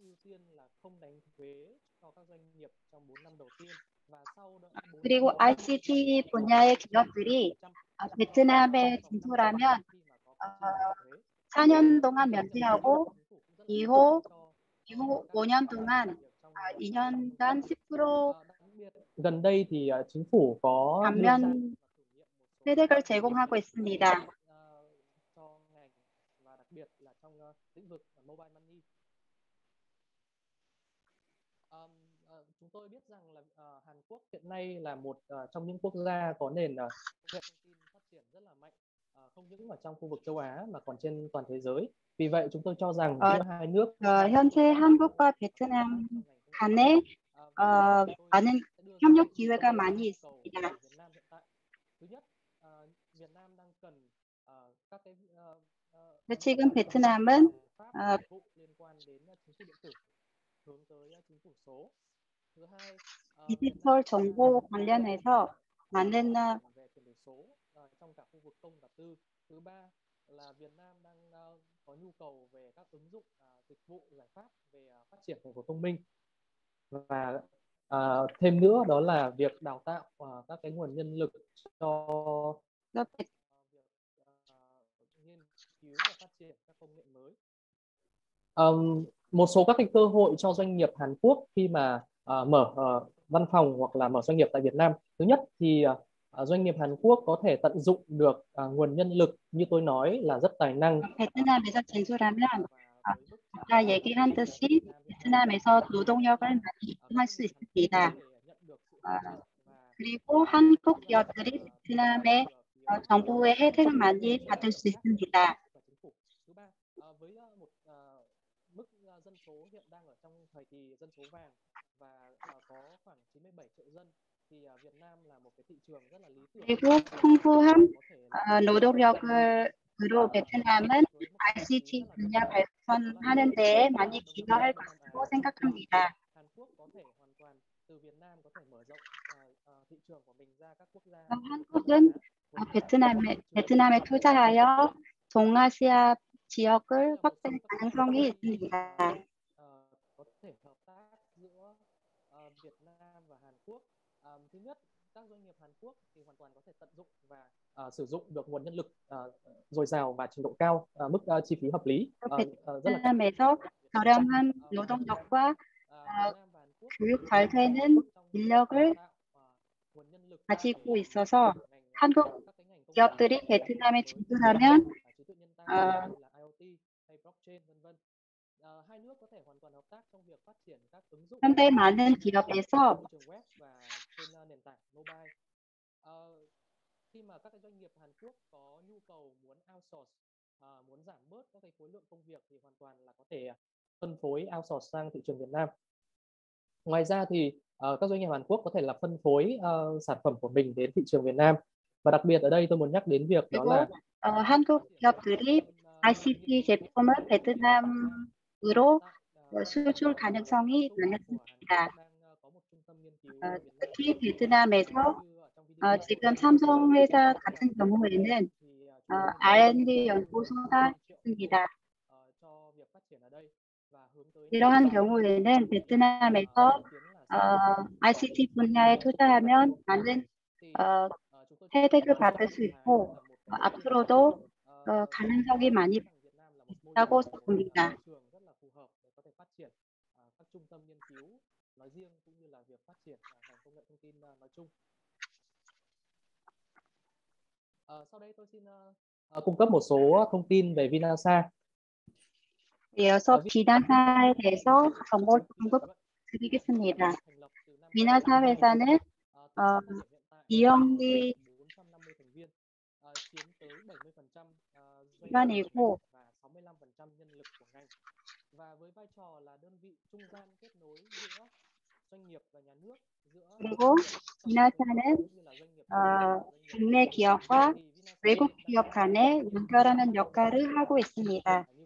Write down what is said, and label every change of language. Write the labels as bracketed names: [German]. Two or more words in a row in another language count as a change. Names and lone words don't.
[Korean] 그리고 ICT 분야의 기업들이 베트남에 진출하면 4년 동안 면제하고 이후 5년 동안 2년간 10% [Vietnamese] gần đây thì chính phủ có [Korean] 감면 혜택을 제공하고 있습니다. [Vietnamese] cho ngành và đặc biệt là trong lĩnh vực [English] mobile money. [Vietnamese] Chúng tôi biết rằng là Hàn Quốc hiện nay là một trong những quốc gia có nền công nghệ thông tin phát triển rất là mạnh, không những ở trong khu vực châu Á mà còn trên toàn thế giới. Vì vậy chúng tôi cho rằng giữa hai nước [Korean] 현재 한국과 베트남 간에 많은 협력 기회가 많이 있습니다. [Vietnamese] thứ nhất, Việt Nam đang cần các cái [Korean] 지금 베트남은 [Vietnamese] liên quan đến chính phủ điện tử hướng tới chính phủ số. thứ hai, [Korean] 디지털 정보 관련해서 많은 [Vietnamese] về chuyển đổi số trong cả khu vực công và tư. Thứ ba là Việt Nam đang có nhu cầu về các ứng dụng dịch vụ giải pháp về phát triển thành phố thông minh, và thêm nữa đó là việc đào tạo các cái nguồn nhân lực cho việc nghiên cứu và phát triển các công nghệ mới. Một số các cái cơ hội cho doanh nghiệp Hàn Quốc khi mà mở văn phòng hoặc là mở doanh nghiệp tại Việt Nam. Thứ nhất thì doanh nghiệp Hàn Quốc có thể tận dụng được nguồn nhân lực như tôi nói là rất tài năng. [Korean] 베트남에서 진출하면 아까 얘기한 듯이 베트남에서 노동력을 많이 이용할 수 있습니다. 그리고 한국 기업들이 베트남의 정부의 혜택을 많이 받을 수 있습니다. [Vietnamese] Thứ ba, với một mức dân số hiện đang ở trong thời kỳ dân số vàng và có khoảng 97 triệu dân, thì Việt Nam là một cái thị trường rất là lý tưởng. [Korean] 그리고 풍부한 노동력으로 베트남은 ICT 분야 발전하는 데에 많이 기여할 것으로 생각합니다. [Vietnamese] Hàn Quốc có thể hoàn toàn từ Việt Nam có thể mở rộng thị trường của mình ra các quốc gia. [Korean] 한국은 베트남에 투자하여 동아시아 지역을 확대할 가능성이 있습니다. [Vietnamese] có thể hợp tác giữa Việt Nam và Hàn Quốc. Thứ nhất, các doanh nghiệp Hàn Quốc thì hoàn toàn có thể tận dụng và sử dụng được nguồn nhân lực dồi dào và trình độ cao, mức chi phí hợp lý. [Korean] 베트남에서 저렴한 노동력과 교육 잘 되는 인력을 가지고 있어서 한국 기업들이 베트남에 진출하면 현대 많은 기업에서 [Vietnamese] khi mà các cái doanh nghiệp Hàn Quốc có nhu cầu muốn outsource, muốn giảm bớt các cái khối lượng công việc thì hoàn toàn là có thể phân phối outsource sang thị trường Việt Nam. Ngoài ra thì các doanh nghiệp Hàn Quốc có thể là phân phối sản phẩm của mình đến thị trường Việt Nam. Và đặc biệt ở đây tôi muốn nhắc đến việc đó là [Korean] 한국 기업들이 ICT 제품을 베트남으로 수출 가능성이 많습니다. 특히 베트남에서 지금 삼성회사 같은 경우에는 R&D 연구소가 있습니다. 이러한 경우에는 베트남에서 ICT 분야에 투자하면 많은 혜택을 받을 수 있고 앞으로도 가능성이 많이 있다고 봅니다. [Vietnamese] Sau đây tôi xin cung cấp một số thông tin về Vinasa. [Korean] 이어서 비나사에 대해서 정보를 공급드리겠습니다. 비나사 회사는 이영리 기관이고 그리고 비나사는 국내 기업과 외국 기업 간에 연결하는 역할을 하고 있습니다.